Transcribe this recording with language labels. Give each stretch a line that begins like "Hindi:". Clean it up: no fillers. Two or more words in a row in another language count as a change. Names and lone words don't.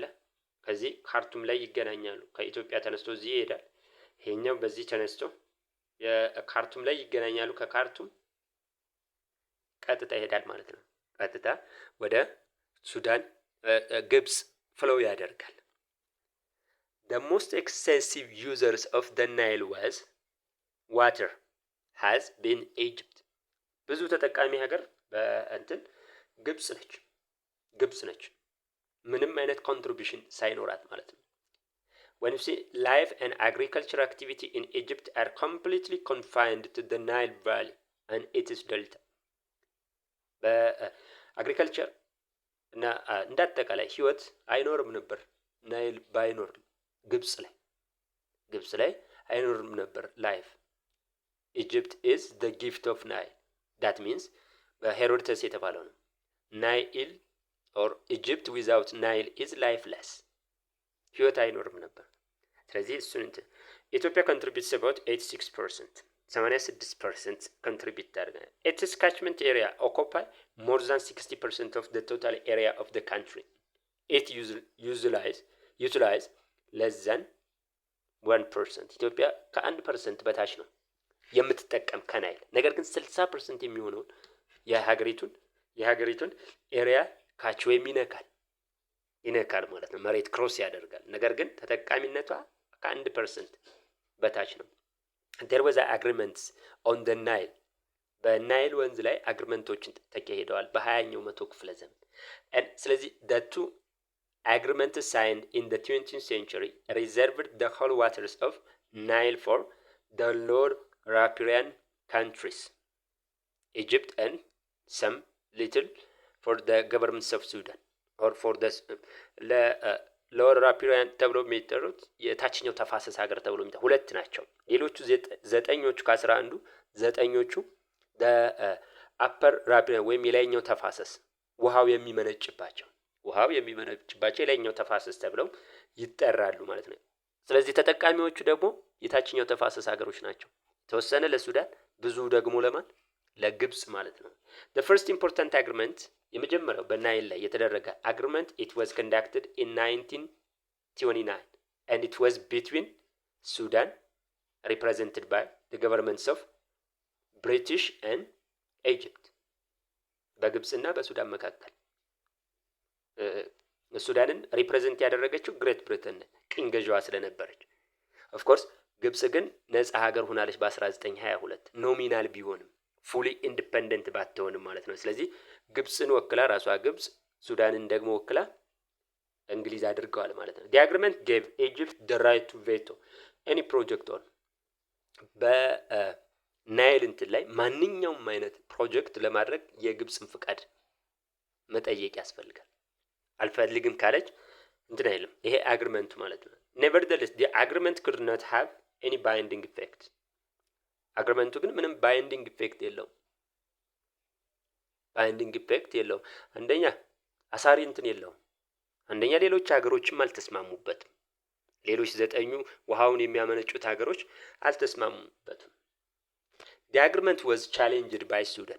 Amharic: ከዚህ ካርቱም ላይ ይገናኛሉ። ከኢትዮጵያ ተነስቶ እዚህ ይሄዳል። ይሄኛው በዚህ ተነስቶ የካርቱም ላይ ይገናኛሉ። ከካርቱም ቀጥታ ይሄዳል ማለት ነው። ቀጥታ ወደ ሱዳን ግብጽ ፍሎው ያደርጋል።
English: The most extensive users of the Nile water has been Egypt.
Amharic: ብዙ ተጠቃሚ ሀገር በእንትን ግብጽ ነች። ምንም አይነት ኮንትሪቢዩሽን ሳይኖራት ማለት ነው።
English: When you see life and agriculture activity in Egypt are completely confined to the Nile Valley and its delta.
Amharic: በአግሪካልቸር እና እንዳጠቃላይ ህይወት አይኖርም ነበር ናይል ባይኖር ግብጽ ላይ አይኖርም ነበር ላይፍ።
English: Egypt is the gift of Nile. That means
Amharic: በሄሮዶተስ የተባለው ነው ናይል
English: or Egypt without Nile is lifeless.
Amharic: ህይወት አይኖርም ነበር። ስለዚህ እሱን ኢትዮጵያ
English: contributes about 86%. 86% contribute ታደርጋለች። Its catchment area occupy more than 60% of the total area of the country. It utilize less than 1%.
Amharic: ኢትዮጵያ ከ1% በታች ነው የምትጠቀም ከናይል። ነገር ግን 60% የሚሆነውን የሀገሪቱን
English: area catch
Amharic: ወይም ይነካል ማለት ነው። መሬት ክሮስ ያደርጋል። ነገር ግን ተጠቃሚነቷ ከ1% በታች ነው።
English: There was agreements on the Nile.
Amharic: በናይል ወንዝ ላይ አግሪመንቶችን ተካሂደዋል በ20ኛው መቶ ክፍለ ዘመን። ስለዚህ
English: the two agreements signed in the 20th century reserved the whole waters of Nile for the lower riparian countries, Egypt and some little for the governments of Sudan or for the lower riparian
Amharic: ተብሎ የሚጠሩት የታችኛው ተፋሰስ ሀገር ተብሎ የሚጠሩት ሁለት ናቸው። ሌሎቹ ዘጠኞቹ ከ11 ዘጠኞቹ
English: upper riparian
Amharic: ወይም የላይኛው ተፋሰስ ውሃው የሚመነጭባቸው የላይኛው ተፋሰስ ተብለው ይጠራሉ ማለት ነው። ስለዚህ ተጠቃሚዎቹ ደግሞ የታችኛው ተፋሰስ ሀገሮች ናቸው። የተወሰነ ለሱዳን ብዙ ደግሞ ለማን ለግብጽ ማለት ነው።
English: the first important agreement
Amharic: የመጀመሪያው በናይል ላይ የተደረገ
English: agreement it was conducted in 1929 and it was between Sudan represented by the governments of British and Egypt
Amharic: በግብጽና በሱዳን መካከል ሱዳንን ሪፕሬዘንት ያደረገችው ግሬት ብሪተን ቅኝ ገዥዋ ስለነበረች
English: of course
Amharic: ግብጽ ግን ነፃ ሀገር ሆናለች በ1922 ኖሚናል ቢሆንም
English: fully independent
Amharic: ባትሆንም ማለት ነው። ስለዚህ ግብጽን ወክላ ራሷ ግብጽ ሱዳንን ደግሞ ወክላ እንግሊዝ አድርገዋል ማለት ነው።
English: the agreement gave Egypt the right to veto any project on
Amharic: በናይል እንትን ላይ ማንኛውም አይነት ፕሮጀክት ለማድረግ የግብጽን ፍቃድ መጠየቅ ያስፈልጋል። አልፈልግም ካለች እንትን አይልም። ይሄ አግሪመንቱ ማለት ነው።
English: nevertheless the agreement could not have any binding effect.
Amharic: አግሪመንቱ ግን ምንም
English: binding effect
Amharic: የለውም። አንደኛ አሳሪ እንትን የለውም። አንደኛ ሌሎች ሀገሮችም አልተስማሙበትም። ሌሎች 9 ውሃውን የሚያመነጩት ሀገሮች አልተስማሙበትም።
English: the agreement was challenged by Sudan.